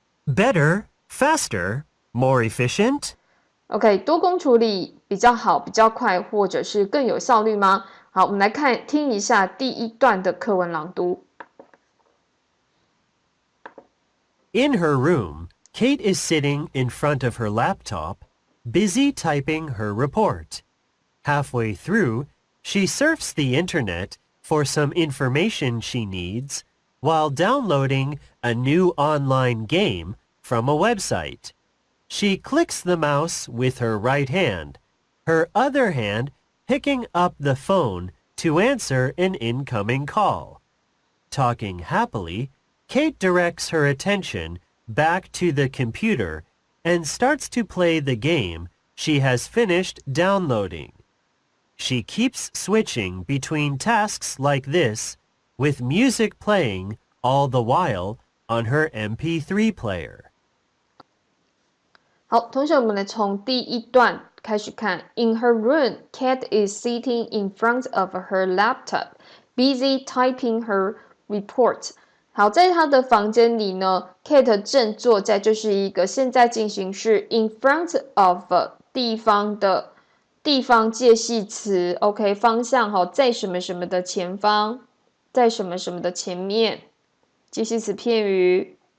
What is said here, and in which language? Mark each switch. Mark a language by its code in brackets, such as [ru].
[en] Better, faster, more efficient? [zh] OK， 多工处理比较好、比较快，或者是更有效率吗？好，我们来听一下第1段的课文朗读。 [en] In her room, Kate is sitting in front of her laptop, busy typing her report. Halfway through, she surfs the internet for some information she needs while downloading a new online game from a website. She clicks the mouse with her right hand, her other hand picking up the phone to answer an incoming call. Talking happily, Kate directs her attention back to the computer and starts to play the game she has finished downloading. She keeps switching between tasks like this, with music playing all the while on her MP3 player. [zh] 好，同学，我们来从第1段开始看。 [en] In her room, Kate is sitting in front of her laptop, busy typing her report. [zh] 好，在她的房间里呢 ，Kate 正坐在，就是一个现在进行式 [en] in front of [zh] 地方介系词 ，OK， 方向在什么什么的前方，在什么什么的前面，介系词片语。